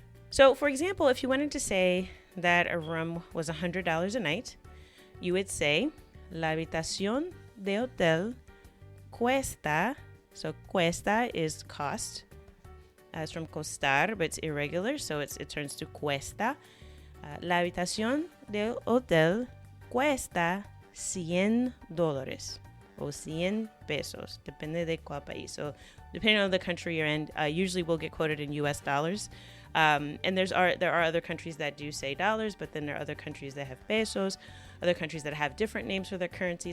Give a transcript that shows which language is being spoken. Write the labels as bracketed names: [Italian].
[English] So for example, if you wanted to say that a room was $100 a night, you would say, [Spanish] la habitación de hotel cuesta. [English] So cuesta is cost. It's from costar, but it's irregular, so it turns to cuesta. [Spanish] La habitación del hotel cuesta $100 o 100 pesos, depende de cuál país. [English] So depending on the country you're in, usually we'll get quoted in US dollars. And there are other countries that do say dollars, but then there are other countries that have pesos, other countries that have different names for their currency.